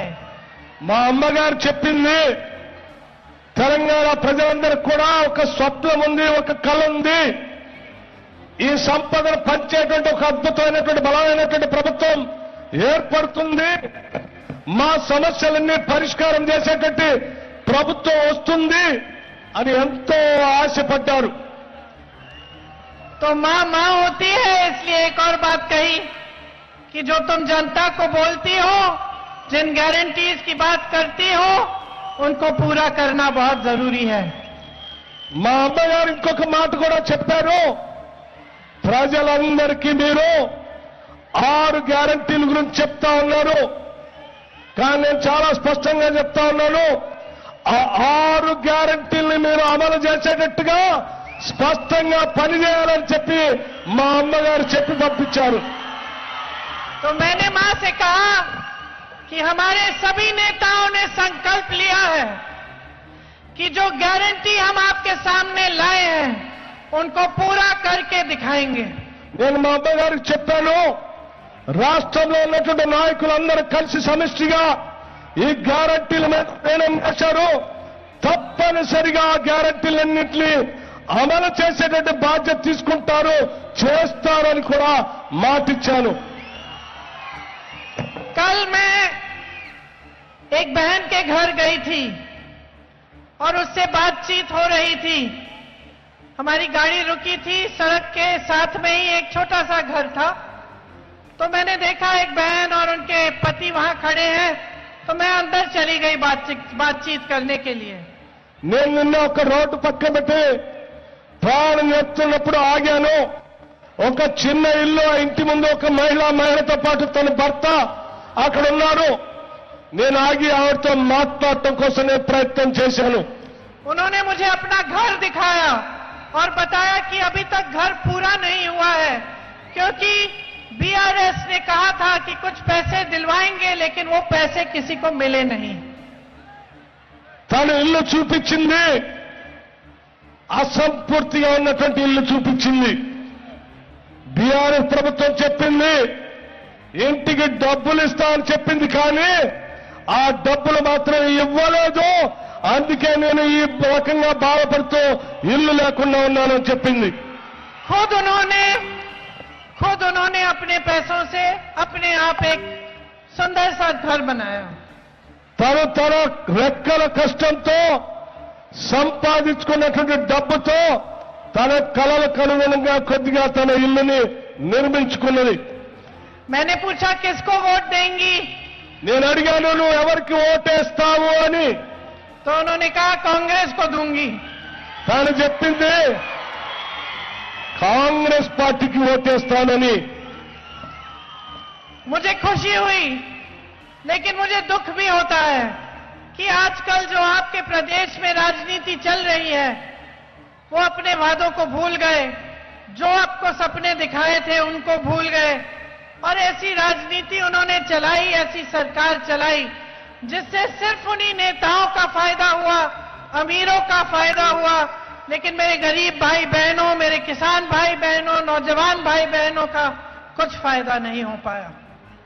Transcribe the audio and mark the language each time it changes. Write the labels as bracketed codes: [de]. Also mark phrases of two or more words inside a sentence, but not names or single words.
[te] మా అమ్మగారు చెప్పింది, తెలంగాణ ప్రజలందరికీ కూడా ఒక స్వప్నం ఉంది, ఒక కళ ఉంది. ఈ సంపదను పంచేటువంటి ఒక అద్భుతమైనటువంటి బలమైనటువంటి ప్రభుత్వం ఏర్పడుతుంది, మా సమస్యలన్నీ పరిష్కారం చేసేటువంటి ప్రభుత్వం వస్తుంది అని ఎంతో ఆశపడ్డారు. [hi] तो मां मां होती है, इसलिए एक और बात कही कि जो तुम जनता को बोलती हो, जिन गारंटीज की बात करती हो, उनको पूरा करना बहुत जरूरी है. [te] మా అమ్మగారు ఇంకొక మాట కూడా చెప్పారు, ప్రజలందరికీ మీరు 6 గ్యారంటీల గురించి చెప్తా ఉన్నారు, కానీ నేను చాలా స్పష్టంగా చెప్తా ఉన్నాను, ఆ 6 గ్యారంటీల్ని మీరు అమలు చేసేటట్టుగా స్పష్టంగా పనిచేయాలని చెప్పి మా అమ్మగారు చెప్పి పంపించారు. [hi] तो मैंने मां से कहा कि हमारे सभी नेताओं ने संकल्प लिया है कि जो गारंटी हम आपके सामने लाए हैं उनको पूरा करके दिखाएंगे. [te] నేను మా అమ్మగారికి చెప్పాను, రాష్ట్రంలో ఉన్నటువంటి నాయకులందరూ కలిసి సమిష్టిగా ఈ గ్యారంటీల మీద నిర్ణయం చేశారు, తప్పనిసరిగా ఆ గ్యారంటీలన్నింటినీ అమలు చేసేటట్టు బాధ్యత తీసుకుంటారు, చేస్తారని కూడా మాటిచ్చాను. [hi] कल मैं एक बहन के घर गई थी और उससे बातचीत हो रही थी. हमारी गाड़ी रुकी थी, सड़क के साथ में ही एक छोटा सा घर था. तो मैंने देखा एक बहन और उनके पति वहां खड़े हैं, तो मैं अंदर चली गई बातचीत करने के लिए. [te] నేను నిన్న ఒక రోడ్డు పక్క పెట్టి ప్రాణం ఎత్తున్నప్పుడు ఆగాను. ఒక చిన్న ఇల్లు, ఆ ఇంటి ముందు ఒక మహిళతో పాటు తన భర్త అక్కడ ఉన్నారు. నేను ఆగి ఆవిడతో మాట్లాడటం కోసం నేను ప్రయత్నం చేశాను. [hi] उन्होंने मुझे अपना घर दिखाया और बताया कि अभी तक घर पूरा नहीं हुआ है, क्योंकि बीआरएस ने कहा था कि कुछ पैसे दिलवाएंगे, लेकिन वो पैसे किसी को मिले नहीं. [te] తను ఇల్లు చూపించింది, అసంపూర్తిగా ఉన్నటువంటి ఇల్లు చూపించింది. బీఆర్ఎస్ ప్రభుత్వం చెప్పింది ఇంటికి డబ్బులు ఇస్తామని చెప్పింది, కానీ ఆ డబ్బులు మాత్రం ఇవ్వలేదు. అందుకే నేను ఈ రకంగా బాధపడుతూ ఇల్లు లేకుండా ఉన్నానని చెప్పింది. [hi] खुद उन्होंने अपने पैसों से अपने आप एक सुंदर सा घर बनाया. [te] తను తన రెక్కల కష్టంతో సంపాదించుకున్నటువంటి డబ్బుతో తన కలలకు అనుగుణంగా కొద్దిగా తన ఇల్లుని నిర్మించుకున్నది. [hi] मैंने पूछा किसको वोट देंगी, [te] నేను అడిగాను, నువ్వు ఎవరికి ఓటేస్తావు అని. [hi] तो उन्होंने कहा कांग्रेस को दूंगी. [te] తాను చెప్పింది కాంగ్రెస్ పార్టీకి ఓటేస్తానని. [hi] मुझे खुशी हुई, लेकिन मुझे दुख भी होता है कि आजकल जो आपके प्रदेश में राजनीति चल रही है, वो अपने वादों को भूल गए, जो आपको सपने दिखाए थे उनको भूल गए, और ऐसी राजनीति उन्होंने चलाई, ऐसी सरकार चलाई जिससे सिर्फ उन्हीं नेताओं का फायदा हुआ, अमीरों का फायदा हुआ, लेकिन मेरे गरीब भाई बहनों, मेरे किसान भाई बहनों, नौजवान भाई बहनों का कुछ फायदा नहीं हो पाया।